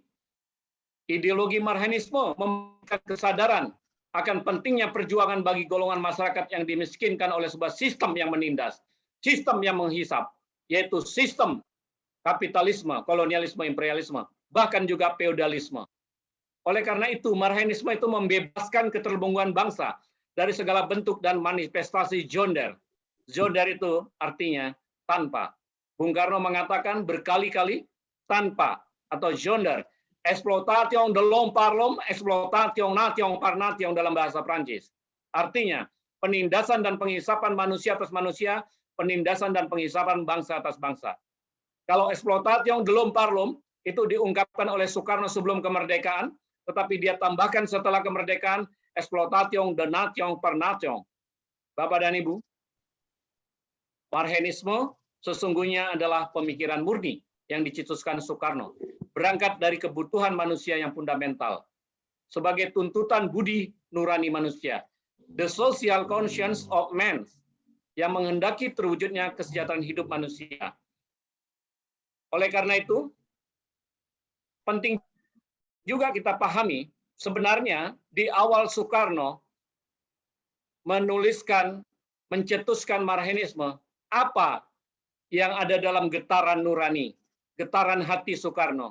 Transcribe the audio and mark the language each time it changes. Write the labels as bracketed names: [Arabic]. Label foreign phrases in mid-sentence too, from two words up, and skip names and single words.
[Indonesian] Ideologi Marxisme memberikan kesadaran akan pentingnya perjuangan bagi golongan masyarakat yang dimiskinkan oleh sebuah sistem yang menindas, sistem yang menghisap, yaitu sistem kapitalisme, kolonialisme, imperialisme, bahkan juga feodalisme. Oleh karena itu, Marxisme itu membebaskan keterbelengguan bangsa dari segala bentuk dan manifestasi Zonder. Zonder itu artinya tanpa. Bung Karno mengatakan berkali-kali tanpa atau Zonder. [French] Exploitation de l'homme par l'homme, exploitation nation par nation [Indonesian] dalam bahasa Prancis. Artinya, penindasan dan penghisapan manusia atas manusia, penindasan dan penghisapan bangsa atas bangsa. [French] Kalau exploitation de l'homme par l'homme, [Indonesian] itu diungkapkan oleh Soekarno sebelum kemerdekaan, tetapi dia tambahkan setelah kemerdekaan, [French] exploitation de nation par nation. [Indonesian] Bapak dan Ibu, Marxisme sesungguhnya adalah pemikiran murni yang dicetuskan Soekarno, berangkat dari kebutuhan manusia yang fundamental, sebagai tuntutan budi nurani manusia, [English] the social conscience of man, [Indonesian] yang menghendaki terwujudnya kesejahteraan hidup manusia. Oleh karena itu, penting juga kita pahami, sebenarnya di awal Soekarno menuliskan, mencetuskan Marxisme, apa yang ada dalam getaran nurani, getaran hati Soekarno.